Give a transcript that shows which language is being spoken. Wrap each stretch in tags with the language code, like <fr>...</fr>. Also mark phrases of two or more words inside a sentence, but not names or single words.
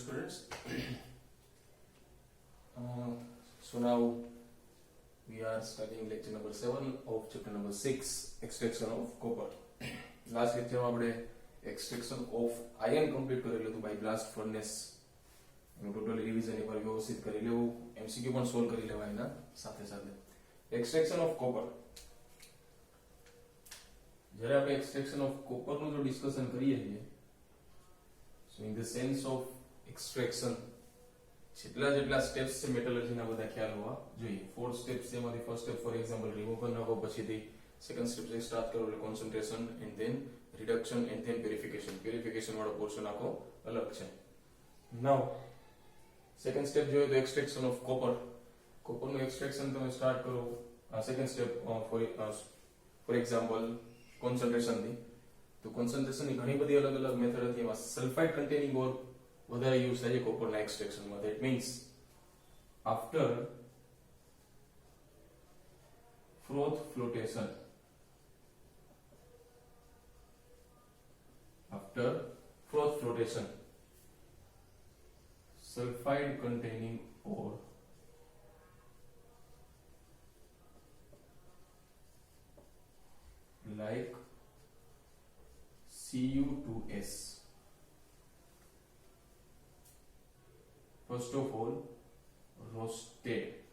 <en>students. So now we are studying lecture number 7 of chapter number 6, extraction of copper. Last lecture</en> <gu>માં આપણે</gu> <en>extraction of iron complete</en> <gu>કરેલું હતું</gu> <en>by blast furnace.</en> <gu>એનું ટોટલી રિવિઝન એકવાર વ્યવસ્થિત કરી લેવું, MCQ પણ સોલ્વ કરી લેવા એના સાથે સાથે.</gu> <en>extraction of copper.</en> <gu>જ્યારે આપણે</gu> <en>extraction of copper</en> <gu>નું જો ડિસ્કશન કરીએ છીએ,</gu> <en>so in the sense of extraction</en> <gu>જેટલા સ્ટેપ્સ છે મેટલર્જીના બધા ખ્યાલ હોવા જોઈએ. 4 સ્ટેપ્સ છે, એમાંથી</gu> <en>first step for example remove</en> <gu>કરી નાખો, પછીથી</gu> <en>second step</en> <gu>થી સ્ટાર્ટ કરો એટલે</gu> <en>concentration and then reduction and then purification</en> <gu>વાળો પોર્શન આખો અલગ છે.</gu> <en>now second step</en> <gu>જોઈએ તો</gu> <en>extraction of copperનું</en> <gu>એક્સટ્રેક્શન તમે સ્ટાર્ટ કરો.</gu> <en>second step for example concentration થી.</en> <gu>તો કોન્સન્ટ્રેશન ની ઘણી બધી અલગ અલગ મેથડ હતી, એમાં</gu> <en>sulphide containing ore</en> <gu>વધારે યુઝ થાય છે કોપરના એક્સટ્રેક્શનમાં.</gu> <en>that means after froth flotation, sulfide containing ore like Cu2s, first of all roasted.</en>